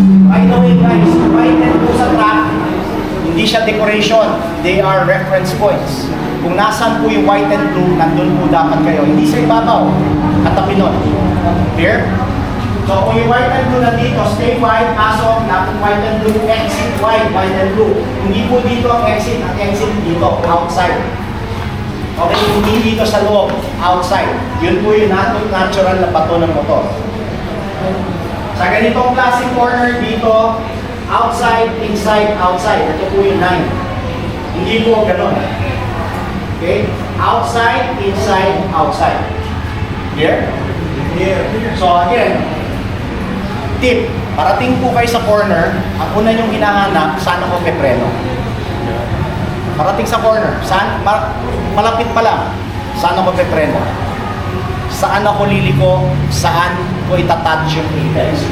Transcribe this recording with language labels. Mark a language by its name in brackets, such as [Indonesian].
[English] By the way guys, white and blue sa track, [Filipino] hindi siya [English] decoration, they are reference points. [Filipino] Kung nasan po yung white and blue, nandun po dapat kayo. Hindi sa ibabaw, katabi nun. Clear? So kung yung white and blue nandito, stay white, pasok, dapat white and blue, exit white and blue. Hindi po dito ang exit dito, outside. Okay, hindi dito sa loob, outside. Yun po yung natural na bato ng motor. Sa ganitong classic corner dito, outside, inside, outside. Ito po yung line. Hindi po ganun. Okay? [English] Outside, inside, outside. Clear? Clear. [Filipino] So again, tip, parating po kayo sa corner, ang una niyong hinahanap, saan ako pepreno? Parating sa corner, malapit pa lang, saan ako pepreno? Saan ako liliko? Saan ko itatouch yung apex?